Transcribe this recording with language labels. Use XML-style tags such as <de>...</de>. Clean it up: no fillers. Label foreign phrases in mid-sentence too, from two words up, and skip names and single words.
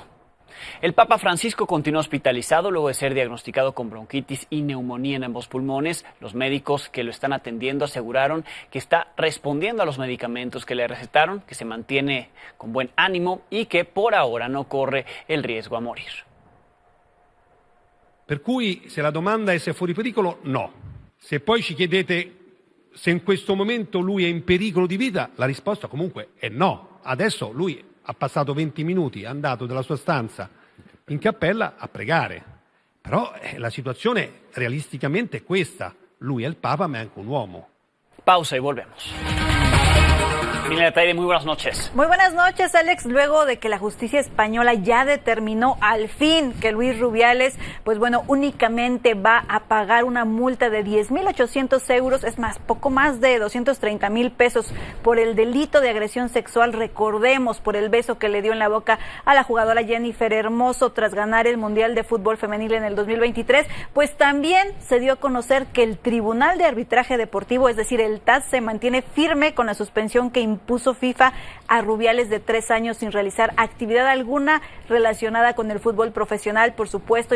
<es>El Papa Francisco continúa hospitalizado luego de ser diagnosticado con bronquitis y neumonía en ambos pulmones. Los médicos que lo están atendiendo aseguraron que está respondiendo a los medicamentos que le recetaron, que se mantiene con buen ánimo y que por ahora no corre el riesgo a morir.</es> <it>Per cui se la domanda è se è fuori pericolo, no. Se poi ci chiedete se in questo momento lui è in pericolo di vita, la risposta comunque è no. Adesso lui ha passato 20 minuti, è andato dalla sua stanza in cappella a pregare. Però la situazione realisticamente è questa. Lui è il Papa, ma è anche un uomo.</it> <es>Pausa y volvemos. Milen Ateide, muy buenas noches. Muy buenas noches, Alex. Luego de que la justicia española ya determinó al fin que Luis Rubiales, pues bueno, únicamente va a pagar una multa de 10,800 euros, es más, poco más de 230,000 pesos por el delito de agresión sexual, recordemos, por el beso que le dio en la boca a la jugadora Jennifer Hermoso tras ganar el Mundial de Fútbol Femenil en el 2023, pues también se dio a conocer que el Tribunal de Arbitraje Deportivo, es decir, el TAS, se mantiene firme con la suspensión que impuso FIFA a Rubiales de 3 años sin realizar actividad alguna relacionada con el fútbol profesional, por supuesto.</es>